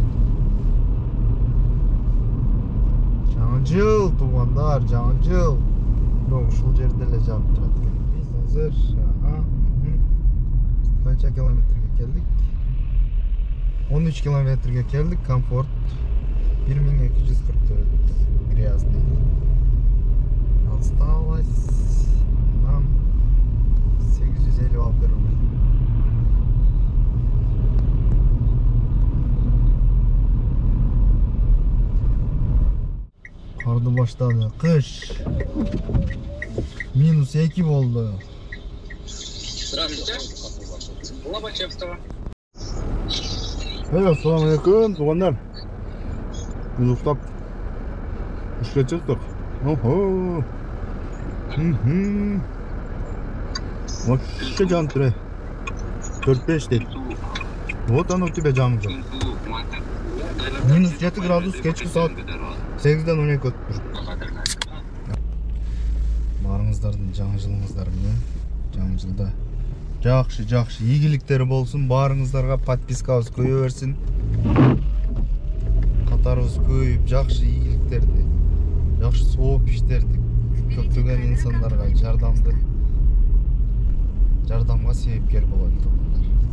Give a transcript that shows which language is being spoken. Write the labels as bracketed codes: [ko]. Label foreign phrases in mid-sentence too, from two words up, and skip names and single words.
[ky] Жаңы жыл туугандар, жаңы жыл. Бирок ушул жерде эле жанып турат экен. Биз азыр канча километрге келдик? 13 километрге келдик, комфорт 1244 грязный. [ru] Осталось нам 856 рубль. [ky] Карды баштады, кыш. -2 болду. [ru] Здравствуйте. Лобачевского. [ar] السلام عليكم, [ky] туугандар. Биз уктап ишке чыктык. Охо. Вообще жанып тур. 4-5 дейт. [ru] Вот оно у тебя [ky] жанып тур. -7 градус, кечки саат 8-ден 12 өтүп тур. Баарыңыздардын жаңы жылыңыздар менен, жаңы жылда жакшы ийгиликтери болсун. Баарыңыздарга подпискабыз көбөйө берсин. Катарыбыз көбөйүп, жакшы ийгиликтерди, жакшы сооп иштерди көптөгөн инсандарга жардамга себепкер бололу туугандар.